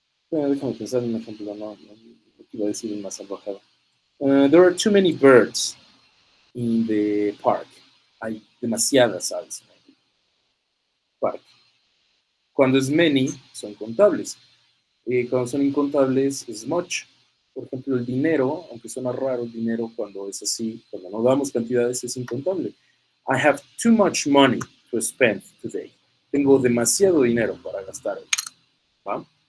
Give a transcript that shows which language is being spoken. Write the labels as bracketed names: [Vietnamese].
[Spanish] Déjame pensar en un ejemplo, no iba a decir más salvajado. [English] There are too many birds in the park. [Spanish] Hay demasiadas aves en el parque. Cuando es many, son contables. Cuando son incontables, es much. Por ejemplo, el dinero, aunque suena raro el dinero cuando es así, cuando no damos cantidades, es incontable. [English] I have too much money to spend today. [Spanish] Tengo demasiado dinero para gastar hoy. ¿Va?